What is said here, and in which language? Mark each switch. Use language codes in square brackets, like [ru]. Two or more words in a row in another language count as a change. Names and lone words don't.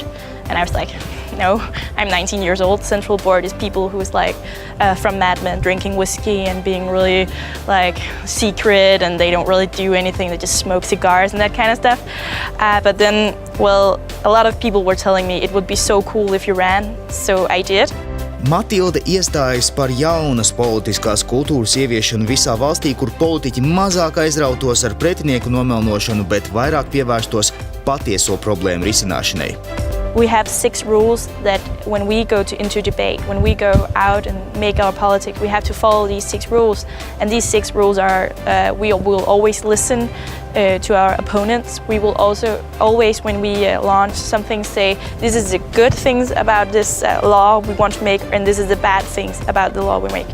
[en] And I was like, no, I'm 19 years old. Central board is people who's from Mad Men drinking whiskey and being really secret, and they don't really do anything. They just smoke cigars and that kind of stuff. But then, a lot of people were telling me it would be so cool if you ran, so I did. [lv] Matilde iestājas par jaunas politiskās kultūras ieviešanu visā valstī, kur politiķi mazāk aizrautos ar pretinieku nomelnošanu, bet vairāk pievērstos patieso problēmu risināšanai. [en] We have 6 rules that when we go into debate, when we go out and make our politics, we have to follow these 6 rules. And these 6 rules are, we will always listen to our opponents. We will also always, when we launch something, say, this is the good things about this law we want to make, and this is the bad things about the law we make.